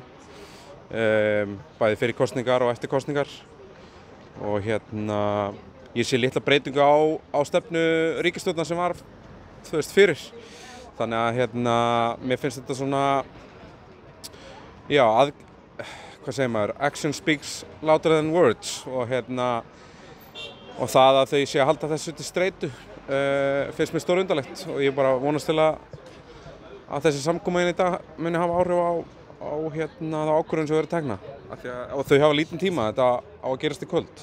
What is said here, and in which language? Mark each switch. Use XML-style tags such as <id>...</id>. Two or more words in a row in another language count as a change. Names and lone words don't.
<is>Bæði fyrir kosningar og eftir kosningar. Og ég sé litla breytingu á stefnu ríkisstjórnar sem var fyrir. Þannig að mér finnst þetta svona, hvað segir maður,</is> <en>action speaks louder than words</en> <is>og það að þau sé að halda þessu til streitu finnst mér stórundarlegt og ég bara vonast til að þessi samkoma í dag muni hafa áhrif á það ákvörðun sem verður tekna og þau hafa lítinn tíma, þetta á að gerast í kvöld.</is>